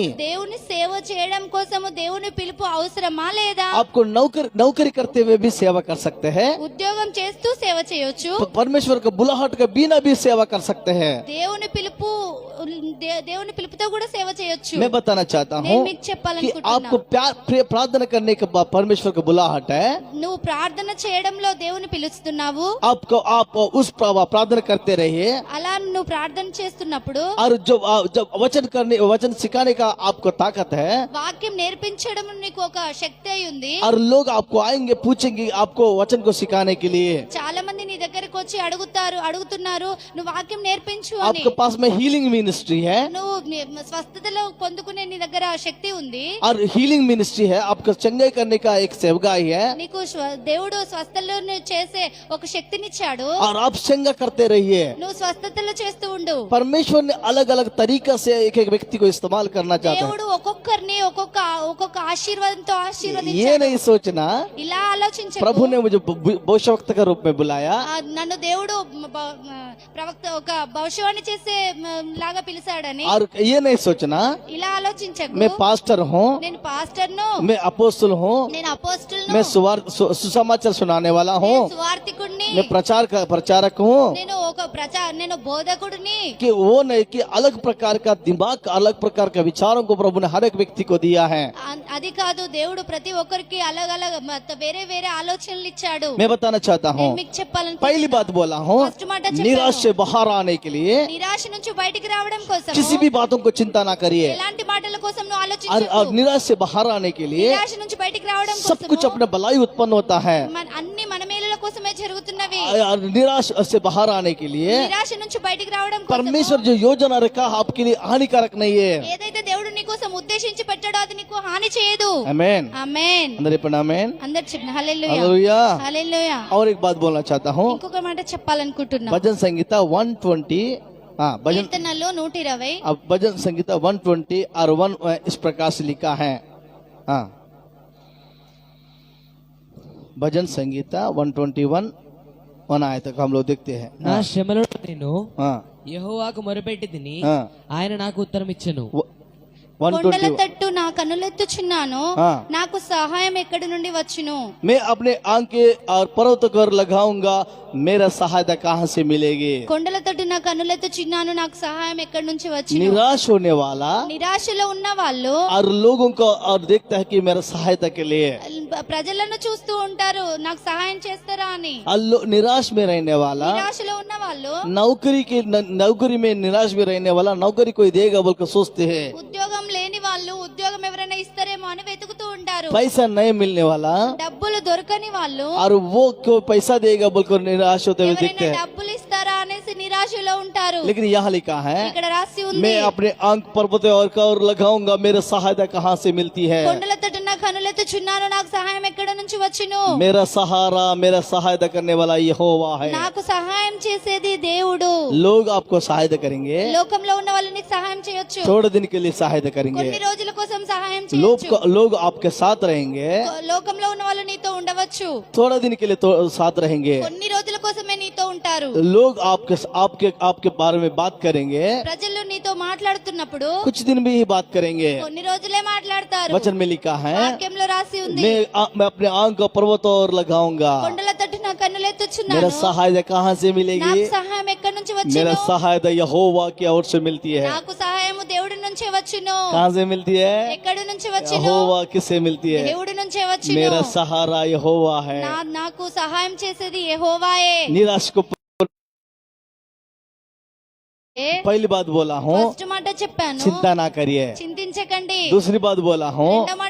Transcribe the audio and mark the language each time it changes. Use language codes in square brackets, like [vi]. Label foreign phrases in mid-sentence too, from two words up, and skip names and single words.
[te] దేవుని సేవ చేయడం కోసము దేవుని పిలుపు అవసరమా లేదా? [hi] आपको नौकरी करते हुए भी सेवा कर सकते हैं, [te] ఉద్యోగం చేస్తూ సేవ చేయొచ్చు, [hi] परमेश्वर का बुलाहट के बिना भी सेवा कर सकते हैं। [te] దేవుని పిలుపుతో కూడా సేవ చేయొచ్చు. [hi] मैं बताना चाहता [te] నేను [hi] हूँ [te] మీకు [hi] कि [te] చెప్పాలనుకుంటున్నా, [hi] आपको प्रार्थना करने के बाद परमेश्वर का बुलाहट है, [te] నువ్వు ప్రార్థన చేయడంలో దేవుని పిలుస్తున్నావు, [hi] आप उस प्रार्थना करते रहिए [te] అలా నువ్వు ప్రార్థన చేస్తున్నప్పుడు [hi] और जब वचन सिखाने का आपको ताकत है [te] వాక్యం నేర్పించడం నీకు ఒక శక్తి అయి ఉంది. [hi] और लोग आपको आएंगे पूछेंगे आपको वचन को सिखाने के लिए। [te] చాలా మంది నీ దగ్గరకు వచ్చి అడుగుతున్నారు నువ్వు వాక్యం నేర్పించు అని. [hi] आपके पास में हीलिंग मिनिस्ट्री है [te] నువ్వు స్వస్థతలో పొందుకునే నీ దగ్గర శక్తి ఉంది, [hi] और हीलिंग मिनिस्ट्री है, आपको चंगाई करने का एक सेवकाई है [te] నీకు దేవుడు స్వస్థతలను చేసే ఒక శక్తినిచ్చాడు. [hi] और आप चंगा करते रहिए। [te] నువ్వు స్వస్థతలు చేస్తూ ఉండు. [hi] परमेश्वर ने अलग अलग तरीका से एक एक व्यक्ति को इस्तेमाल करना चाहता [te] దేవుడు ఒక్కొక్కరిని ఒక్కొక్క ఆశీర్వాదంతో [hi] है। ये [te] ఆశీర్వదించాడు. [hi] नहीं सोचना [te] ఇలా ఆలోచించకు. [hi] प्रभु ने मुझे भविष्यवक्ता के रूप में बुलाया [te] నన్ను దేవుడు ప్రవక్త ఒక భవిష్యవాణి చేసే లాగా పిలిచాడని [hi] और ये नहीं सोचना [te] ఇలా ఆలోచించకు [hi] मैं पास्टर हूँ, [te] నేను పాస్టర్ను [hi] मैं अपोस्तल हूँ, [te] నేను అపోస్తలును [hi] मैं सुसमाचार सुनाने वाला हूँ, [te] నేను సువార్తికుడిని [hi] मैं प्रचारक हूँ। [te] నేను ఒక నేను బోధకుడిని [hi] कि वो नहीं कि अलग प्रकार का दिमाग, अलग प्रकार का विचारों को प्रभु ने हर एक व्यक्ति को दिया है। [te] అది కాదు దేవుడు ప్రతి ఒక్కరికి [hi] अलग अलग [te] వేరే వేరే ఆలోచనలు ఇచ్చాడు [hi] मैं बताना चाहता हूँ, [te] నేను మీకు చెప్పాలని [hi] पहली बात बोला हूँ, [te] ఫస్ట్ మాట చెప్పాను [hi] निराश से बाहर आने के लिए [te] నిరాశ నుంచి బయటికి రావడం కోసం [hi] किसी भी बातों को चिंता ना करिए, [te] ఎలాంటి మాటల కోసం నువ్వు [hi] और [te] ఆలోచించకు [hi] निराश से बाहर आने के लिए [te] నిరాశ నుంచి బయటికి రావడం [hi] सब कुछ [te] కోసం [hi] अपना भलाई उत्पन्न होता है। [te] అన్ని మన మేలుల కోసమే జరుగుతున్నవి [hi] और निराश से बाहर आने के लिए [te] నిరాశ నుంచి బయటికి రావడం కోసం [hi] परमेश्वर जो योजना रखा आपके लिए हानिकारक नहीं है। [te] ఏదైతే దేవుడు నీ కోసం ఉద్దేశించి పెట్టాడో అది నీకు హాని చేయదు [hi] आमेन। [te] ఆమేన్ [hi] अंदर ये पढ़ना आमेन। [te] అందరు చెప్పిన హల్లెలూయా [hi] हालेलुया। [te] హల్లెలూయా [hi] और एक बात बोलना चाहता हूँ, [te] ఇంకొక మాట చెప్పాలనుకుంటున్నా [hi] भजन संगीता 120, हाँ भजन, [te] కీర్తనలో 120 [hi] अब भजन संगीता 120 और 1 इस प्रकार से लिखा है। हाँ, भजन संगीता 121 1 आए तक हम लोग देखते हैं। [te] నా శ్రమలో నేను [hi] हाँ [te] యెహోవాకు మొరపెట్టి తిని [hi] हाँ [te] ఆయన నాకు ఉత్తరం ఇచ్చెను. 121 121 తట్టు నా కన్నులెత్తుచున్నాను [hi] हाँ, [te] నాకు సహాయం ఎక్కడి నుండి వచ్చును [hi] मैं अपने आंखें और पर्वत कर लगाऊंगा, मेरा सहायता कहाँ से मिलेगी। [te] కొండల తట్టు నా కన్నులెత్తుచున్నాను నాకు సహాయం ఎక్కడి నుంచి వచ్చును [hi] निराश होने वाला [te] నిరాశలో ఉన్న వాళ్ళు [hi] और लोगों को और देखता है कि मेरा सहायता के लिए, [te] ప్రజలను చూస్తూ ఉంటారు నాకు సహాయం చేస్తారా అని [hi] और निराश में रहने वाला, [te] నిరాశలో ఉన్న వాళ్ళు [hi] नौकरी में निराश में रहने वाला, नौकरी कोई देगा बोलकर सोचते हैं। [te] ఉద్యోగం లేని వాళ్ళు ఉద్యోగం ఎవరైనా ఇస్తారేమో అని వెతుకుతూ ఉంటారు [hi] पैसा नहीं मिलने वाला [te] డబ్బులు దొరకని వాళ్ళు [hi] और वो क्यों पैसा देगा बोलकर निराश होते हुए दिखते [te] ఎవరైనా [hi] हैं। [te] డబ్బులు ఇస్తారా అనేసి నిరాశలో ఉంటారు [hi] लेकिन यहाँ लिखा है, [te] ఇక్కడ రాసి ఉంది [hi] मैं अपने आंख पर्वत और लगाऊंगा, मेरा सहायता कहाँ से मिलती है। [te] కొండల తట్టు నా కన్నులెత్తుచున్నాను నాకు సహాయం ఎక్కడ నుంచి వచ్చును [hi] मेरा सहारा, मेरा सहायता करने वाला यहोवा है। [te] నాకు సహాయం చేసేది దేవుడు [hi] लोग आपको सहायता करेंगे, [te] లోకంలో ఉన్న వాళ్ళు నీకు సహాయం చేయొచ్చు [hi] थोड़े दिन के लिए सहायता करेंगे, [te] కొన్ని రోజుల కోసం సహాయం చేయొచ్చు [hi] लोग आपके साथ रहेंगे, [te] లోకంలో ఉన్న వాళ్ళు నీతో ఉండవచ్చు [hi] थोड़ा दिन के लिए साथ रहेंगे, [te] కొన్ని రోజుల కోసమే నీతో ఉంటారు [hi] लोग आपके आपके आपके बारे में बात करेंगे, [te] ప్రజలు నీతో మాట్లాడుతున్నప్పుడు [hi] कुछ दिन भी ही बात करेंगे। [te] కొన్ని రోజులే మాట్లాడతారు [hi] वचन में लिखा है, [te] వాక్యంలో రాసి ఉంది [hi] मैं अपने आंख को पर्वत और लगाऊंगा, [te] కొండల తట్టు నా [hi] मेरा [te] కన్నులెత్తుచున్నాను [hi] सहायता कहाँ से [te] నాకు [hi] मिलेगी। [te] సహాయం ఎక్కడి నుంచి [hi] मेरा [te] వచ్చును [hi] सहायता यहोवा की ओर से मिलती है। [te] నాకు సహాయము దేవుడి నుంచే వచ్చును [hi] कहाँ से मिलती है। [te] ఎక్కడి నుంచి వచ్చును [hi] यहोवा किससे मिलती है। [te] దేవుడి నుంచే వచ్చును [hi] मेरा सहारा यहोवा है। [te] నాకు సహాయం చేసేది యెహోవాయే [hi] निराश को पहली बात बोला हूँ, [te] ఫస్ట్ మాట చెప్పాను [hi] चिंता ना करिए। [te] చింతించకండి [hi] दूसरी बात बोला हूँ, [te] రెండో మాట